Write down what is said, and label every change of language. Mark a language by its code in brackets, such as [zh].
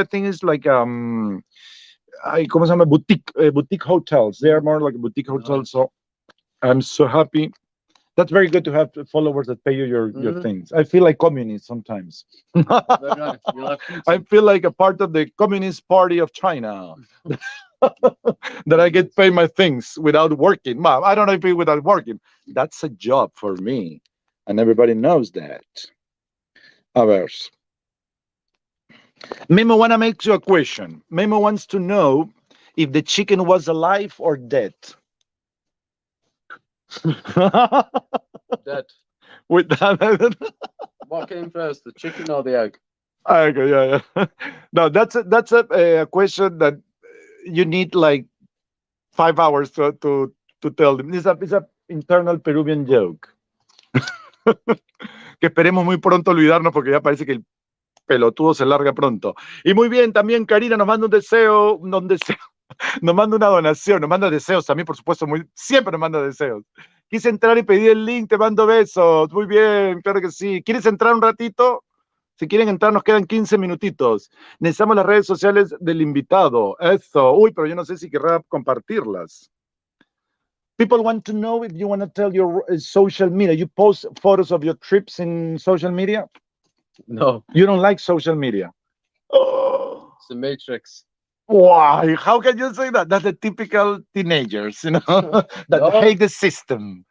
[en] I think it's like [es] ¿cómo se llama? [en] Boutique hotels. They are more like boutique hotels. So I'm so happy. That's very good to have followers that pay you your things. I feel like communist sometimes. I feel like a part of the Communist Party of China. That I get paid my things without working. Well, I don't know if it's without working. That's a job for me. And everybody knows that. [es] A ver. [en] Memo wanna make you a question. Memo wants to know if the chicken was alive or dead. Dead. With that, What came first, the chicken or the egg? okay, yeah. No, that's a question that you need like 5 hours to tell them. It's a internal Peruvian joke. [es] Que esperemos muy pronto olvidarnos porque ya parece que el pelotudo se larga pronto. Y muy bien, también Karina nos manda un deseo, nos manda una donación, nos manda deseos también, por supuesto, siempre nos manda deseos. Quise entrar y pedí el link, te mando besos. Muy bien, claro que sí. ¿Quieres entrar un ratito? Si quieren entrar, nos quedan 15 minutitos. Necesitamos las redes sociales del invitado. Eso. Uy, pero yo no sé si querrá compartirlas. [en] People want to know if you want to tell your social media. You post photos of your trips in social media? No. You don't like social media? Oh. It's the Matrix. Why? How can you say that? That's the typical teenagers, you know, that hate the system.